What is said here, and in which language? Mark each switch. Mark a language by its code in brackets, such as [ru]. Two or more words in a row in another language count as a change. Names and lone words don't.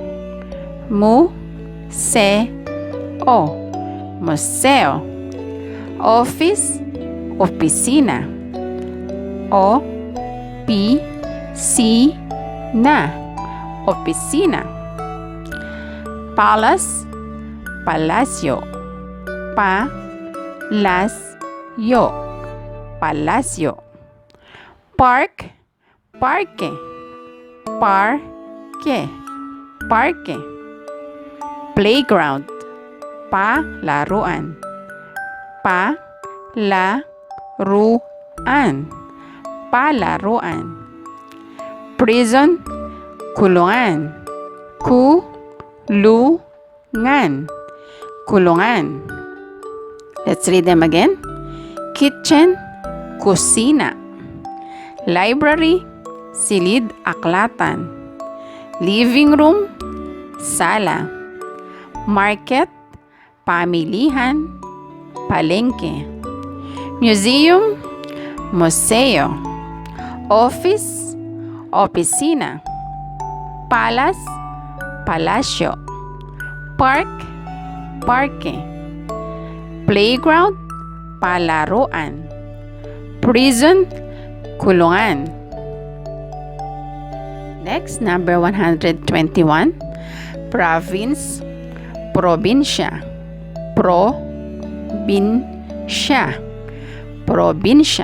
[tl] Museo, museo. Office, opisina. Opisina, opisina. [en] Palace, [tl] palacio. Palacio, palacio. Park, parque. Parque, parque. Playground, palaruan. Palaruan, palaruan. Prison, kulungan. Kulungan, kulungan. [en] Let's read them again. Kitchen, [tl] kusina. Library, silid aklatan. Living room, sala. Market, pamilihan, palengke. Museum, museo. Office, opisina. [en] Palace, [tl] palacio. Park, parque. Playground, palaruan. Prison, kulungan. [en] Next, number 121. [tl] Province, probinsya. Probinsya, probinsya.